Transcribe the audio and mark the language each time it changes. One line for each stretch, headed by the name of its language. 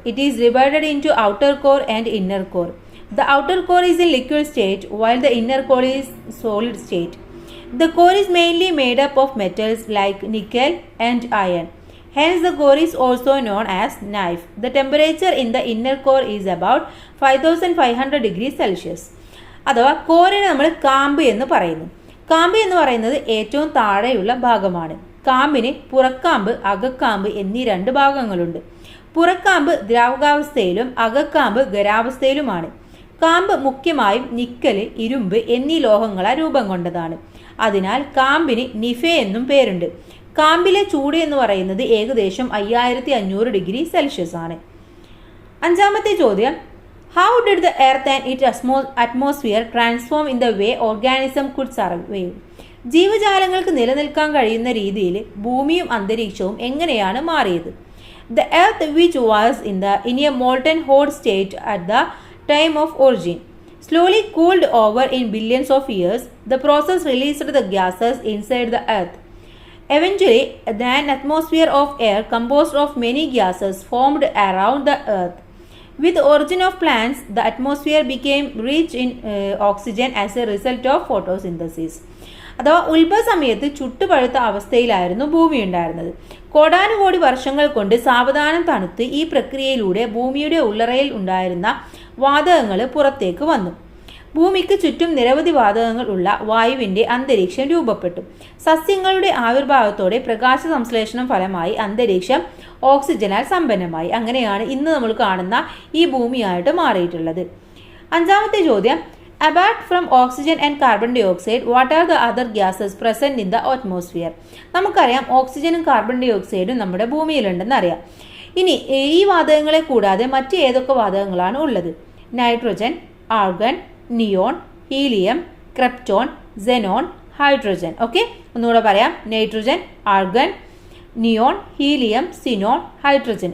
English: It is divided into outer core and inner core. The outer core is in liquid state while the inner core is solid state. The core is mainly made up of metals like nickel and iron. Hence the core is also known as knife. The temperature in the inner core is about 5500 degrees Celsius.
Malayalam: അഥവാ കോറിനെ നമ്മൾ കാമ്പ് എന്ന് പറയുന്നു. കാമ്പ് എന്ന് പറയുന്നത് ഏറ്റവും താഴെയുള്ള ഭാഗമാണ്. കാമ്പിന് പുറക്കാമ്പ്, അകക്കാമ്പ് എന്നീ രണ്ട് ഭാഗങ്ങളുണ്ട്. പുറക്കാമ്പ് ദ്രാവകാവസ്ഥയിലും അകക്കാമ്പ് ഖരാവസ്ഥയിലുമാണ്. കാമ്പ് മുഖ്യമായും നിക്കല്, ഇരുമ്പ് എന്നീ ലോഹങ്ങളാൽ രൂപം കൊണ്ടതാണ്. അതിനാൽ കാമ്പിന് നിഫെ എന്നും പേരുണ്ട്. കാമ്പിലെ ചൂട് എന്ന് പറയുന്നത് ഏകദേശം 5500 ഡിഗ്രി സെൽഷ്യസ് ആണ്. അഞ്ചാമത്തെ ചോദ്യം,
English: How did the earth and its atmosphere transform in the way organism could survive?
Malayalam: ജീവജാലങ്ങൾക്ക് നിലനിൽക്കാൻ കഴിയുന്ന രീതിയിൽ ഭൂമിയും അന്തരീക്ഷവും എങ്ങനെയാണ് മാറിയത്?
English: The earth, which was in a molten hot state at the time of origin, slowly cooled over in billions of years. The process released the gases inside the earth. Eventually, an atmosphere of air composed of many gases formed around the earth. With the origin of plants, the atmosphere became rich in oxygen as a result of photosynthesis.
Malayalam: അഥവാ ഉത്ഭവ സമയത്ത് ചുട്ടുപഴുത്ത അവസ്ഥയിലായിരുന്നു ഭൂമി ഉണ്ടായിരുന്നത്. കോടാനുകോടി വർഷങ്ങൾ കൊണ്ട് സാവധാനം തണുത്ത് ഈ പ്രക്രിയയിലൂടെ ഭൂമിയുടെ ഉള്ളറയിൽ ഉണ്ടായിരുന്ന വാതകങ്ങൾ പുറത്തേക്ക് വന്നു. ഭൂമിക്ക് ചുറ്റും നിരവധി വാതകങ്ങൾ ഉള്ള വായുവിൻ്റെ അന്തരീക്ഷം രൂപപ്പെട്ടു. സസ്യങ്ങളുടെ ആവിർഭാവത്തോടെ പ്രകാശ സംശ്ലേഷണം ഫലമായി അന്തരീക്ഷം ഓക്സിജനാൽ സമ്പന്നമായി. അങ്ങനെയാണ് ഇന്ന് നമ്മൾ കാണുന്ന ഈ ഭൂമിയായിട്ട് മാറിയിട്ടുള്ളത്. അഞ്ചാമത്തെ ചോദ്യം,
English: apart from oxygen and carbon dioxide, what are the other gases present in the atmosphere?
Malayalam: നമുക്കറിയാം ഓക്സിജനും കാർബൺ ഡൈ ഓക്സൈഡും നമ്മുടെ ഭൂമിയിലുണ്ടെന്ന് അറിയാം. ഇനി ഈ വാതകങ്ങളെ കൂടാതെ മറ്റ് ഏതൊക്കെ വാതകങ്ങളാണ് ഉള്ളത്? Nitrogen, argon, neon, helium, krypton, Zenon, hydrogen. Okay, ഒന്നുകൂടെ പറയാം. Nitrogen, argon, neon, helium, xenon, hydrogen.